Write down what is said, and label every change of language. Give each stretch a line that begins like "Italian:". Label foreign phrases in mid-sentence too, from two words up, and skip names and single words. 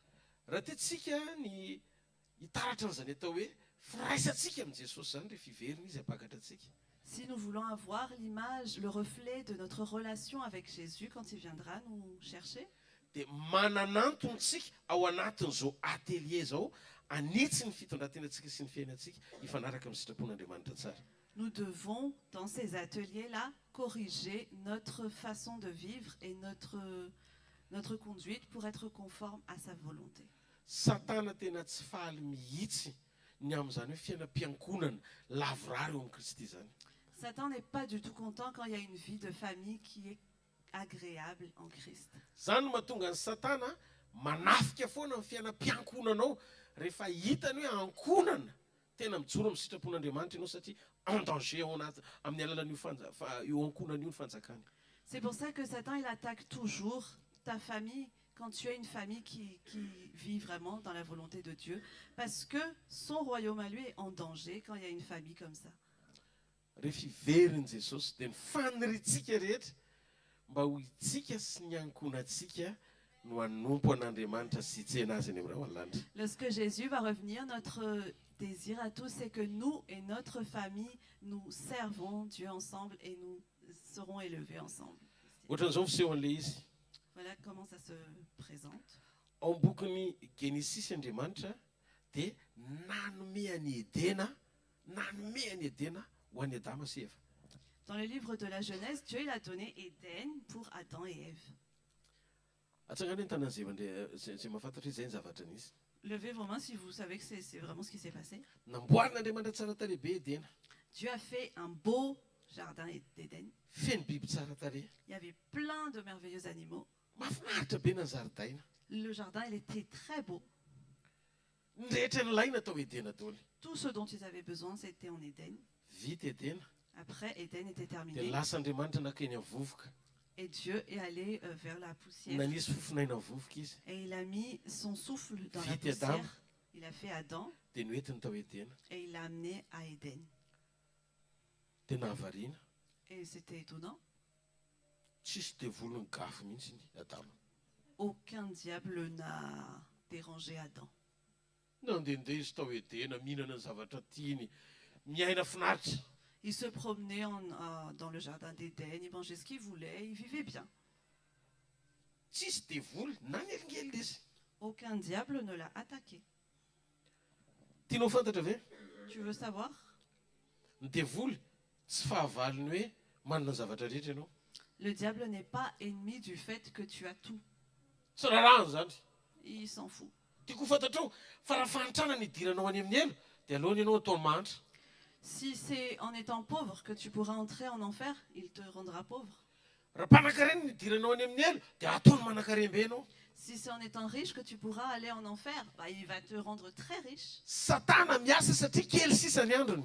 French: Si nous voulons avoir l'image, le reflet de notre relation avec Jésus quand il viendra nous chercher,
Malagasy: anitsy ny fitondrantenantsika sy ny fiainantsika ifanaraka amin'ny sitrapon'Andriamanitra tsara.
French: Nous devons, dans ces ateliers-là, corriger notre façon de vivre et notre conduite pour être conforme à sa volonté.
Malagasy: Satana tena tsy faly mihitsy ny amin'izany hoe fiainam-piankonana lavorary eo amin'ny Kristy zany.
French: Satan n'est pas du tout content quand il y a une vie de famille qui est agréable en Christ.
Malagasy: Zany no mahatonga ny Satana manafika foana ny fiainam-piankonanao rehefa hitany hoe ankonana tena mijoro amin'ny sitrapon'Andriamanitra ianao satria
French: en danger
Malagasy: ao anaty amin'ny alalan'io io ankonana io ny fanjakany.
French: C'est pour ça que Satan il attaque toujours ta famille quand tu as une famille qui vit vraiment dans la volonté de Dieu, parce que son royaume à lui est en danger quand il y a une famille comme ça.
Malagasy: Rehefa iveriny Jesosy dia ny faniritsika rehetra mba ho itsika sy ny ankonantsika no hanompo an'Andriamanitra sy hitsena azy eny amin'ny ray aman-danitra.
French: Lorsque Jésus va revenir, notre désir à tous, c'est que nous et notre famille, nous servons Dieu ensemble et nous serons élevés ensemble.
Malagasy: Ohatran'izao fisehon'ilay izy.
French: Voilà comment ça se présente.
Malagasy: Ao bokin'ny Genesis Andriamanitra dia nanome any Edena ho an'i Adama sy Eva.
French: Dans le livre de la Genèse, Dieu il a donné Éden pour Adam et Ève.
Malagasy: Atsangany ny tanany zay mahafantatra hoe zay ny zavatra nisy.
French: Levez vos mains si vous savez que c'est vraiment ce qui s'est passé.
Malagasy: Namboarin'Andriamanitra tsara tarehy be Edena.
French: Dieu a fait un beau jardin d'Éden.
Malagasy: Feno biby tsara tarehy.
French: Il y avait plein de merveilleux animaux.
Malagasy: Mahafinaritra be na zaridaina.
French: Le jardin, il était très beau.
Malagasy: Ny rehetra nilaina tao Edena daholo.
French: Tout ce dont ils avaient besoin, c'était en Éden.
Malagasy: Vita Edena.
French: Après, Éden était
Malagasy: Dia
French: terminé.
Malagasy: lasa Andriamanitra nakeny amin'ny vovoka.
French: Et Dieu est allé vers la poussière.
Malagasy: Nanisy fofinaina amin'ny vovoka izy.
French: Et il a mis son souffle dans la
Malagasy: Vite Adam.
French: poussière. Il a fait Adam
Malagasy: Dia noentiny tao Edena.
French: et il l'a amené à Éden.
Malagasy: Dia nahavariana.
French: Et c'était étonnant.
Malagasy: Tsisy devoly ny gafy mihitsy ny Adama.
French: Aucun diable n'a dérangé Adam.
Malagasy: Nandehandeha izy tao Edena mihinana ny zavatra tiany, miaina finaritra.
French: Il se promenait dans le jardin d'Éden, il mangeait ce qu'il voulait, il vivait bien.
Malagasy: Tsisy devoly na ny elingely izy.
French: Aucun diable ne l'a attaqué.
Malagasy: Tianao fantatra ve?
French: Tu veux savoir?
Malagasy: Ny devoly tsy fahavaliny hoe manana ny zavatra rehetra ianao.
French: Le diable n'est pas ennemi du fait que tu as tout.
Malagasy: Tsy rarahany zany.
French: Il s'en fout.
Malagasy: Tiako fantatrao fa raha fanitrana ny idiranao any amin'ny elo dia aloha ianao ataony manitra.
French: Si c'est en étant pauvre que tu pourras entrer en enfer, il te rendra pauvre.
Malagasy: Raha mpanan-karena ny idiranao any amin'ny elo dia ataony manan-karembe ianao.
French: Si c'est en étant riche que tu pourras aller en enfer, bah, il va te rendre très riche.
Malagasy: Satana miasa satria kely sisa ny androny.